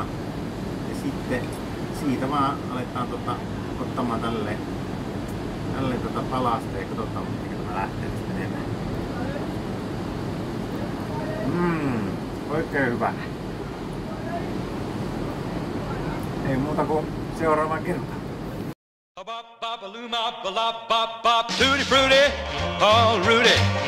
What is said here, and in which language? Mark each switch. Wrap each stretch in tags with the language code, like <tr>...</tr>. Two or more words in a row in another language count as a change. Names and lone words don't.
<fi>Ja sitten siitä vaan aletaan ottamaan tälleen palasta ja katsotaan miten tämä lähtee tästä menemään. Oikein hyvä. Ei muuta kuin seuraavaan kertaan.</fi> <en>Bop bop a loo mop a lop bop bop tutti frutti, all Rudy,</en>